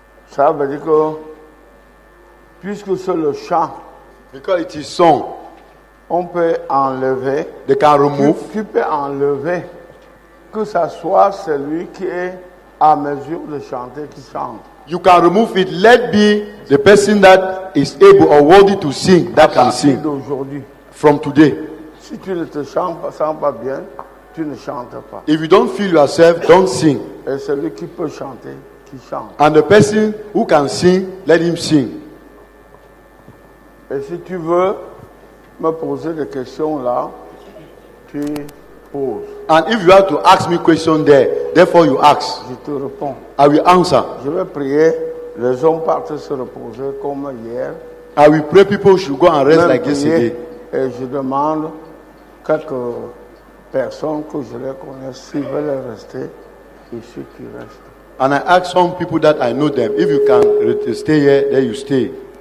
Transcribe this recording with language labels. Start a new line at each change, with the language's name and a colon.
French: Ça veut dire que, puisque c'est le chant,
English: Because it is song.
French: on peut enlever.
English: They can remove.
French: Tu peux enlever que ça soit celui qui est à mesure de chanter qui chante.
English: You can remove it. Let be the person that is able or worthy to sing that can sing
French: D'aujourd'hui.
English: from today.
French: Si tu ne te sens pas bien, tu ne chantes pas.
English: If you don't feel yourself, don't sing.
French: Et celui qui peut chanter, qui chante.
English: And the person who can sing, let him sing.
French: Et si tu veux me poser des questions là, tu poses.
English: And if you have to ask me question there, therefore you ask.
French: Je te réponds.
English: I will answer.
French: Je vais prier. Les hommes partent se reposer comme hier.
English: I will pray people should go and rest
French: Même
English: like
French: prier.
English: yesterday.
French: Et je demande quelques personnes que je les connais s'ils veulent rester ici qui restent.
English: And I ask some people that I know them, if you can stay here, then you stay.